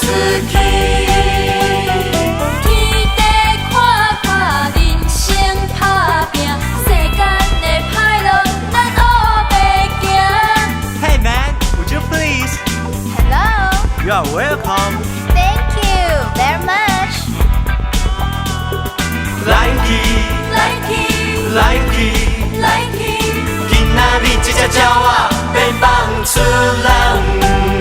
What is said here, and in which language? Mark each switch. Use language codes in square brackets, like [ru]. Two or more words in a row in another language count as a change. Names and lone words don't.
[nan] 去。天地看看，人生打拼，世间的歹路咱学袂行。 [en] Hey man, would you please? Hello. You are welcome. Thank you very much. Like [nan] 今仔日这只鸟仔要放出笼。